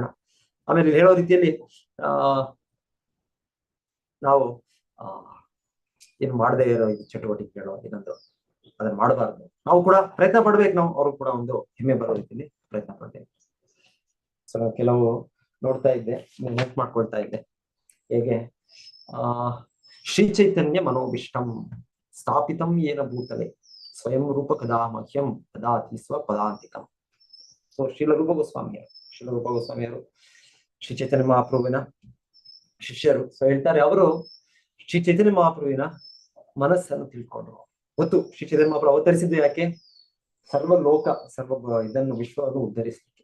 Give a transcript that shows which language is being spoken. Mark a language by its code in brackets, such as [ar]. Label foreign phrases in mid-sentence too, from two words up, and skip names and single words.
[kn] ಆಮೇಲೆ ಹೇಳೋ ರೀತಿಯಲ್ಲಿ ನಾವು ಏನು ಮಾಡದೇ ಇರೋ ಚಟುವಟಿಕೆಗಳು ಏನಂದ್ರು ಅದನ್ನ ಮಾಡಬಾರ್ದು. ನಾವು ಕೂಡ ಪ್ರಯತ್ನ ಪಡ್ಬೇಕು. ನಾವು ಅವ್ರು ಕೂಡ ಒಂದು ಹೆಮ್ಮೆ ಬರೋ ರೀತಿಯಲ್ಲಿ ಪ್ರಯತ್ನ ಪಡ್ಬೇಕು. ಸೊ ನಾವು ಕೆಲವು ನೋಡ್ತಾ ಇದ್ದೆ, ನೆನಪು ಮಾಡ್ಕೊಳ್ತಾ ಇದ್ದೆ. [sa] ಹೇಗೆ ಶ್ರೀ ಚೈತನ್ಯ ಮನೋಭಿಷ್ಟಂ ಸ್ಥಾಪಿತಂ ಏನ ಭೂತಲೆ ಸ್ವಯಂ ರೂಪ ಕದಾ ಮಹ್ಯಂ ದದಾತಿ ಸ್ವಪದಾಂತಿಕಂ. [kn] ಸೊ ಶ್ರೀಲ ರೂಪ ಗೋಸ್ವಾಮಿಯರು ಶ್ರೀ ಚೈತನ್ಯ ಮಹಾಪ್ರಭುವಿನ ಶಿಷ್ಯರು. ಸೊ ಹೇಳ್ತಾರೆ, ಅವರು ಶ್ರೀ ಚೈತನ್ಯ ಮಹಾಪ್ರಭುವಿನ ಮನಸ್ಸನ್ನು ತಿಳ್ಕೊಂಡ್ರು. ಮತ್ತು ಶ್ರೀ ಚೈತನ್ಯ ಮಹಾಪ್ರಭು ಅವತರಿಸಿದ್ದು ಯಾಕೆ? ಇದನ್ನು ವಿಶ್ವವನ್ನು ಉದ್ಧರಿಸಲಿಕ್ಕೆ.